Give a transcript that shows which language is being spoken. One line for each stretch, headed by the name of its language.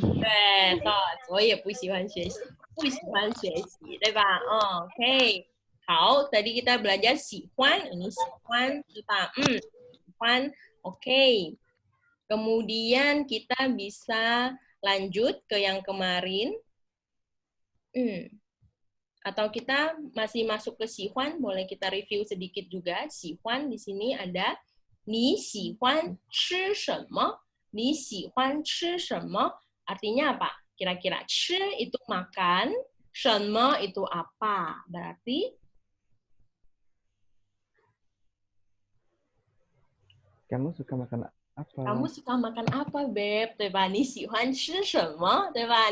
Chinese: 对，我也不喜欢学习，不喜欢学习，对吧？OK。好，
Indonesian: tadi kita belajar 喜欢，ini 喜欢，对吧？喜欢，oke. Kemudian kita bisa lanjut ke yang kemarin. Atau kita masih masuk ke 喜欢, boleh kita review sedikit juga.
Chinese: 喜欢
Indonesian: di sini ada
Chinese: 你喜欢吃什么? 你喜欢吃什么?
Indonesian: Artinya apa? Kira-kira 吃 itu makan, 什么 itu apa? Berarti Kamu suka makan apa? Kamu suka makan apa, Beb?
Chinese: 对吧？你喜欢吃什么？对吧？